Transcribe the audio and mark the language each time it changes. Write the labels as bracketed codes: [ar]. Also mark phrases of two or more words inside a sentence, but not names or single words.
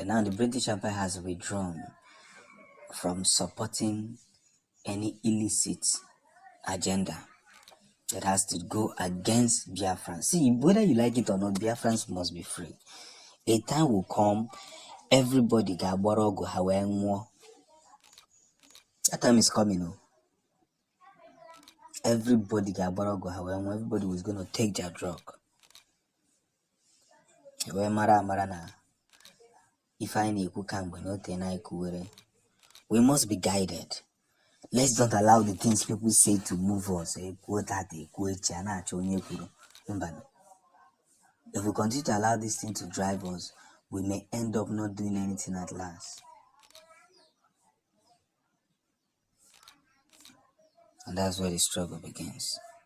[en] Now the British Empire has withdrawn from supporting any illicit agenda that has to go against Biafrans. See, whether you like it or not, Biafrans must be free. A time will come, everybody [ig] ga-agbara ọgụ ha wee nwụọ. [en] That time is coming. [ig] Everybody ga-agbara ọgụ ha wee nwụọ. [en] Everybody was going to take their drug. [ig] Wee mara amara na ife anyị na-ekwu kamgbe na ote na ekwuwere. [en] We must be guided. Let's don't allow the things people say to move us. If we continue to allow this thing to drive us, we may end up not doing anything at last. And that's where the struggle begins.